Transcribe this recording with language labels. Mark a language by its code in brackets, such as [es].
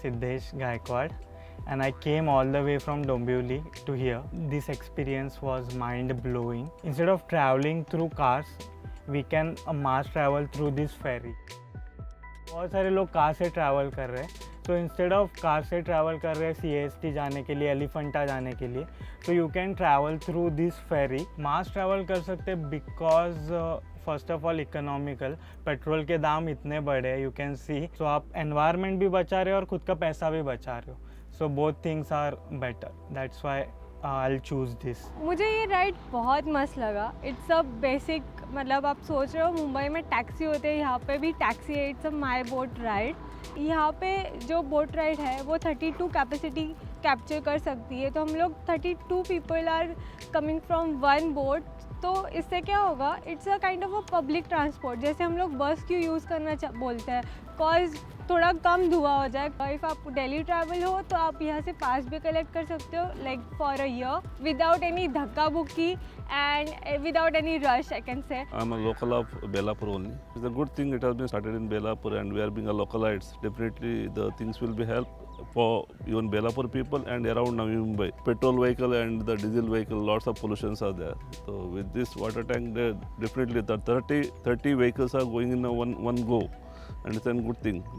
[en] Siddesh Gaikwad and I came all the way from Dombivli to here. This experience was mind-blowing. Instead of traveling through cars, we can mass travel through this ferry. [hi] बहुत सारे लोग car से travel कर रहे हैं, तो [en] instead of [hi] car से travel कर रहे हैं CST जाने के लिए, एलिफेंटा जाने के लिए, तो [en] You can travel through this ferry. [hi] Mass travel कर सकते हैं [en] because first of all economical, [hi] petrol के दाम इतने बड़े हैं, [en] You can see. [hi] सो आप एनवायरनमेंट भी बचा रहे हो और खुद का पैसा भी बचा रहे हो. [en] So both things are better. That's why I'll choose this. [hi] मुझे ये राइड बहुत मस्त लगा. [en] it's a basic, [hi] मतलब आप सोच रहे हो मुंबई में टैक्सी होते हैं, यहाँ पे भी टैक्सी है. [en] It's a my boat ride. [hi] यहाँ पे जो बोट राइड है वो 32 कैपेसिटी कैप्चर कर सकती है. तो हम लोग [en] 32 people are coming from one boat. [hi] तो इससे क्या होगा, [en] It's a kind of a public transport. [hi] जैसे हम लोग बस क्यों यूज़ करना बोलते हैं, कॉज थोड़ा कम धुआं हो जाए. इफ़ आप डेली ट्रैवल हो तो आप यहाँ से पास भी कलेक्ट कर सकते हो, [en] like for a year, without any [hi] धक्का बुक्की [en] and without any rush, I can say. I'm a local of Belapur only. It's a good thing it has been started in Belapur, and we are being a localites. Definitely the things will be help for even Belapur people and around Navi Mumbai. Petrol vehicle and the diesel vehicle, lots of pollutions are there. So with this water tank, there definitely the 30 vehicles are going in a one go, and it's a good thing.